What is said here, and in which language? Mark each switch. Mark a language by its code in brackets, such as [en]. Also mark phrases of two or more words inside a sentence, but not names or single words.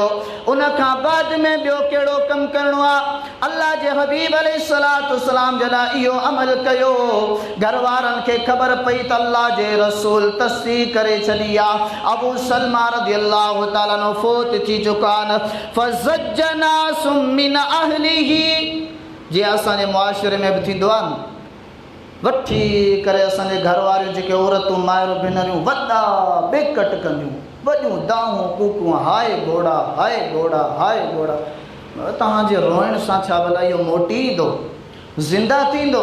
[sd] उन खां बाद में ॿियो कहिड़ो कमु करिणो आहे? अल्लाह जे हबीब [ar] عليه الصلاة والسلام [sd] जॾहिं इहो अमल कयो, घर वारनि खे ख़बर पई त अल्लाह जे रसूल तस्दीक़ करे छॾी आहे, अबू सलमा [ar] رضي الله تعالى عنه [sd] फ़ौत थी चुका आहिनि। [ar] فضج ناس من أهله, [sd] जीअं असांजे मुआशिरे में बि थींदो आहे न, वठी करे असांजे घर वारियूं जेके औरतूं माइरूं भेनरियूं वॾा बेकट कंदियूं, वॾियूं दाहूं कूकूं, हाय घोड़ा हाय घोड़ा हाय घोड़ा। तव्हांजे रोइण सां छा भला इहो मोटी ईंदो, ज़िंदा थींदो?